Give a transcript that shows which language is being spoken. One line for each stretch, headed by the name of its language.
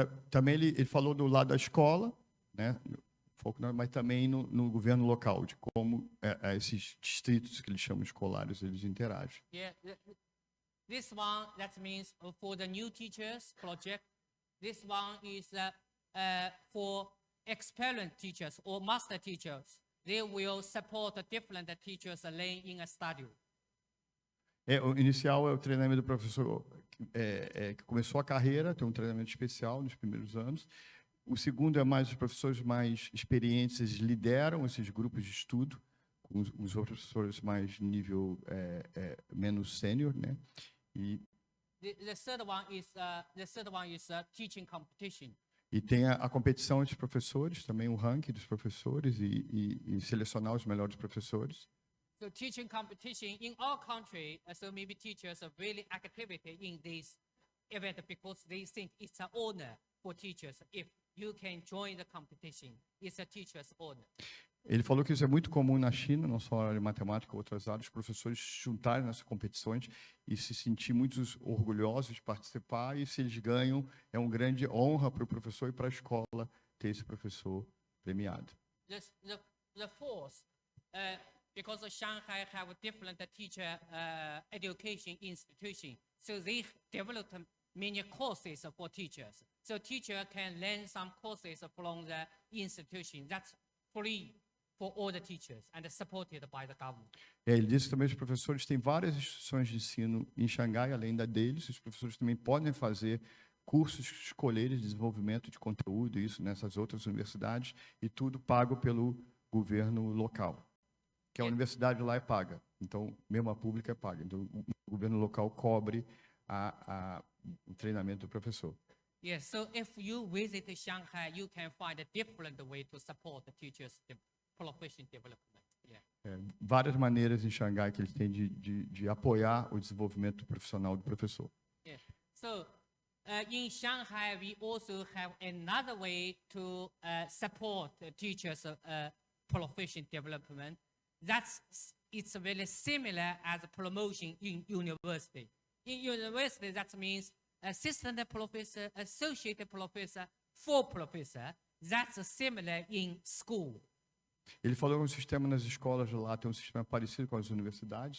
Portuguese: Também ele falou do lado da escola, né, mas também no governo local, de como esses distritos que eles chamam escolares, eles interagem.
English: Yeah, this one, that means for the new teachers project. This one is for experienced teachers or master teachers. They will support different teachers learn in a studio.
Portuguese: O inicial é o treinamento do professor que começou a carreira, tem um treinamento especial nos primeiros anos. O segundo é mais os professores mais experientes, eles lideram esses grupos de estudo, com os outros professores mais nível menos sênior, né? E
English: The third one is teaching competition.
Portuguese: E tem a competição entre professores, também o ranking dos professores e selecionar os melhores professores.
English: So teaching competition in our country, so maybe teachers are really activity in this event because they think it's an honor for teachers. If you can join the competition, it's a teacher's honor.
Portuguese: Ele falou que isso é muito comum na China, não só na área de matemática, outras áreas, os professores se juntarem nessas competições e se sentir muito orgulhosos de participar, e se eles ganham, é uma grande honra para o professor e para a escola ter esse professor premiado.
English: The fourth, because Shanghai have a different teacher education institution, so they developed many courses for teachers. So teacher can learn some courses from the institution. That's free for all the teachers and supported by the government.
Portuguese: Ele disse também que os professores têm várias instituições de ensino em Xangai, além da deles, os professores também podem fazer cursos escolheres de desenvolvimento de conteúdo, isso nessas outras universidades, e tudo pago pelo governo local, que a universidade lá é paga, então mesmo a pública é paga, então o governo local cobre o treinamento do professor.
English: Yes, so if you visit Shanghai, you can find a different way to support the teachers' profession development. Yeah.
Portuguese: Várias maneiras em Xangai que eles têm de apoiar o desenvolvimento profissional do professor.
English: Yeah. So in Shanghai, we also have another way to support the teachers' profession development. It's very similar as a promotion in university. In university, that means assistant professor, associate professor, full professor. That's similar in school.
Portuguese: Ele falou que o sistema nas escolas lá tem um sistema parecido com as universidades.